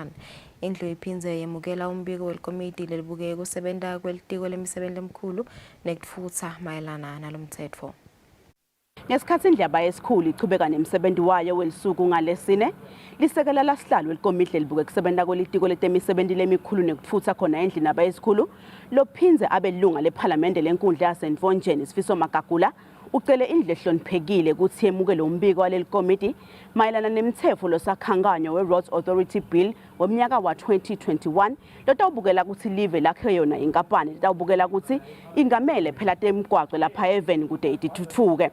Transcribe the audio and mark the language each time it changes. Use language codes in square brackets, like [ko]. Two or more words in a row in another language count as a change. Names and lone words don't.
[ss] Indlu iphindze yemukela umbiko welikomiti lelibuke kusebenta kwelitiko lemisebenzi lemkhulu nekutfutsa mayelana nalomthetho. Ngesikhathi indlu yabayesikhulu ichubeka nemsebenzi wayo welisuku ngalesine lisekela lasihlalo welikomiti lelibuke kusebenta kwelitiko letemisebenzi lemikhulu nekutfutsa khona endlini yabayesikhulu lophindze abelunga lephalamende lenkundla yaseNtvonjeni Sifiso Magagula ucele indlu ehloniphekile ukuthi yemukele umbiko waleli komiti mayelana nemthetho losakhankanyo we- [en] Roads Authority Bill [ss] wemnyaka wa 2021 lotawubukela ukuthi live lakhe yona inkampani lotawubukela ukuthi ingamele phela temgwaqo lapha eveni kude itithuthuke.